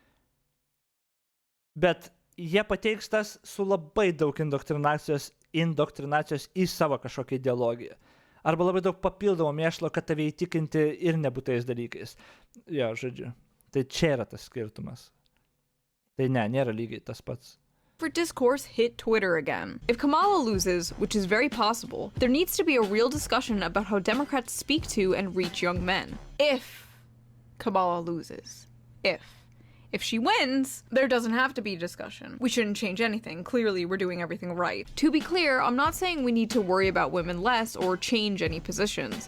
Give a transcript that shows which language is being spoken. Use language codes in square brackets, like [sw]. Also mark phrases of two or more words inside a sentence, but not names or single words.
[lt] Bet jie pateiks tas su labai daug indoktrinacijos į savo kažkokią ideologiją. Arba labai daug papildomo mėšlo, kad tave įtikinti ir nebūtais dalykais. Jo, žodžiu. Tai čia yra tas skirtumas. Tai nėra lygiai tas pats. [en] For discourse hit Twitter again. If Kamala loses, which is very possible, there needs to be a real discussion about how Democrats speak to and reach young men. If Kamala loses. If she wins, there doesn't have to be discussion. We shouldn't change anything. Clearly, we're doing everything right. To be clear, I'm not saying we need to worry about women less or change any positions.